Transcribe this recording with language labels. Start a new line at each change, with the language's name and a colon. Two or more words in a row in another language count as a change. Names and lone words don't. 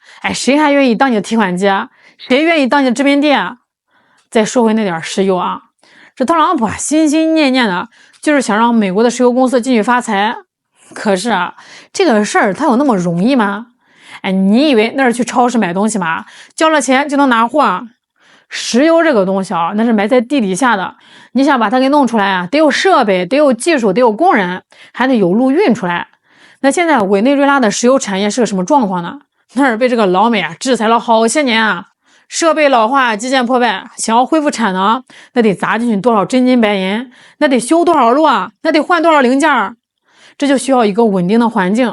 Chinese: 誰還願意當你的提款机誰願意當你的殖民地再說回那點石油這特朗普心心念念的就是想讓美國的石油公司繼續發財。可是這個事兒它有那麼容易嗎？你以為那是去超市買東西嗎？交了錢就能拿貨？石油這個東西那是埋在地底下的，你想把它給弄出來得有設備，得有技術，得有工人，還得有路運出來。那現在委內瑞拉的石油產業是個什麼狀況呢？那是被這個老美制裁了好些年啊，設備老化，基建破敗，想要恢復產能，那得砸進去多少真金白銀，那得修多少路啊，那得換多少零件，這就需要一個穩定的環境。